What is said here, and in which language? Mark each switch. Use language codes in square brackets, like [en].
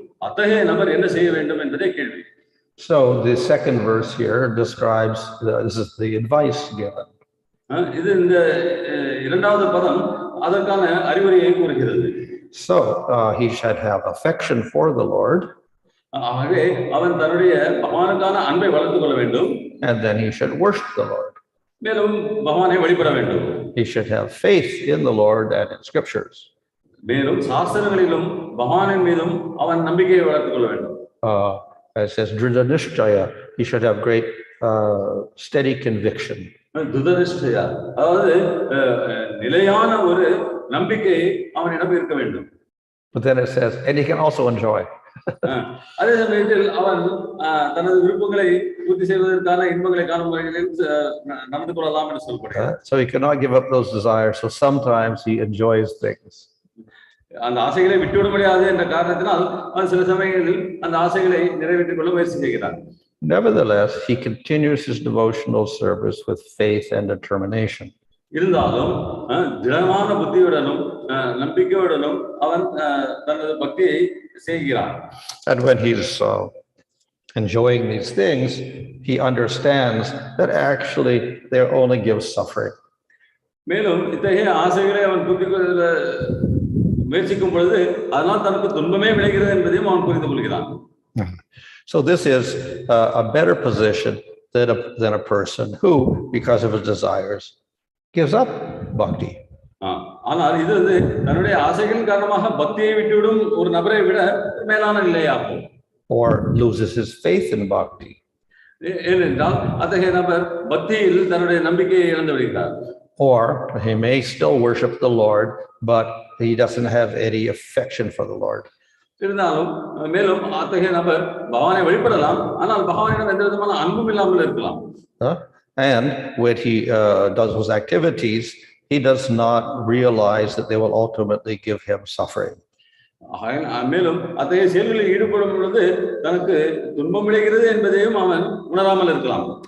[ta] அத்தகைய நபர் என்ன செய்ய வேண்டும் என்பதே கேள்வி. [en] So the second verse here describes this is the advice given. [ta] இது இந்த இரண்டாவது பதம் அதற்கான அறிவுரையை கூறுகிறது. [en] So he should have affection for the Lord. [ta] ஆகவே அவன் தன்னுடைய பகவானுக்கான அன்பை வளர்த்துக் கொள்ள வேண்டும். [en] And then he should worship the Lord. [ta] மேலும் பகவானை வழிபட வேண்டும். [en] He should have faith in the Lord and in scriptures. [ta] மேலும் சாஸ்திரங்களிலும் பகவானின் மீதும் அவன் நம்பிக்கையை வளர்த்துக் கொள்ள வேண்டும். [en] It says dṛḍha-niścayaḥ. He should have great steady conviction. [ta] dṛḍha-niścayaḥ, அதாவது நிலையான ஒரு நம்பிக்கை அவனிடம் இருக்க வேண்டும். [en] But then it says, and he can also enjoy. [ta] அதே சமயத்தில் அவன் தனது விருப்பங்களை பூர்த்தி செய்வதற்கான இன்பங்களை காணும் வகையில் நடந்து கொள்ளலாம் என்று சொல்லப்படுகிறது. [en] So he cannot give up those desires. So sometimes he enjoys things. [ta] அந்த ஆசைகளை விட்டுவிட முடியாது என்ற காரணத்தினால் அவன் சில சமயங்களில் அந்த ஆசைகளை நிறைவேற்றிக் கொள்ள முயற்சி செய்கிறான். [en] Nevertheless, he continues his devotional service with faith and determination. [ta] இருந்தாலும் திடமான புத்தியுடனும் நம்பிக்கையுடனும் அவன் தனது பக்தியை செய்கிறான். [en] And when he's enjoying these things, he understands that actually they only give suffering. [ta] மேலும் இத்தகைய ஆசைகளை அவன் பூர்த்தி கொள்ள முயற்சிக்கும் பொழுது அதனால் தனக்கு துன்பமே விளைகிறது என்பதையும் அவன் புரிந்து கொள்கிறான். [en] So this is a better position than a person who, because of his desires, gives up bhakti. [ta] ஆனால் இது தன்னுடைய ஆசைகளின் காரணமாக பக்தியை விட்டுவிடும் ஒரு நபரை விட மேலான நிலையாகும். [en] Or loses his faith in bhakti. [ta] ஏனென்றால் அத்தகைய நபர் பக்தியில் தன்னுடைய நம்பிக்கையை இழந்து விடுகிறார். [en] Or he may still worship the Lord, but he doesn't have any affection for the Lord. [ta] இருந்தாலும் மேலும் அத்தகைய நபர் பகவானை வழிபடலாம், ஆனால் பகவானிடம் எந்த விதமான அன்பும் இல்லாமல் இருக்கலாம். [en] And when he does those activities, he does not realize that they will ultimately give him suffering. [ta] மேலும் அத்தகைய செயல்களில் ஈடுபடும் பொழுது தனக்கு துன்பம் விளைகிறது என்பதையும் அவன் உணராமல் இருக்கலாம்.